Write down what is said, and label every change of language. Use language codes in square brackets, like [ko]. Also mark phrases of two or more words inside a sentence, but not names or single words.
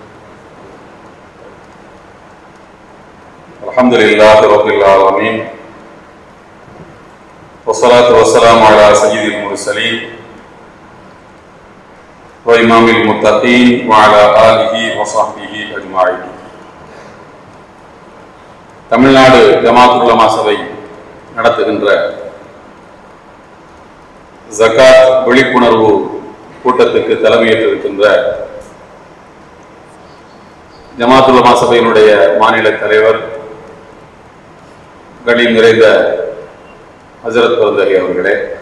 [ar] الحمد لله رب العالمين والصلاة والسلام على سيد المرسلين وإمام المتقين وعلى آله وصحبه أجمعين. [ta] தமிழ்நாடு ஜமாஅத்துல் உலமா சபை நடத்துகின்ற ஜகாத் விழிப்புணர்வு கூட்டத்துக்கு தலைமையேற்றிருக்கின்ற ஜமாஅத்துல் உலமா சபையினுடைய மாநில தலைவர் கண்ணியம் நிறைந்த ஹஜரத் பரந்தலி அவர்களே,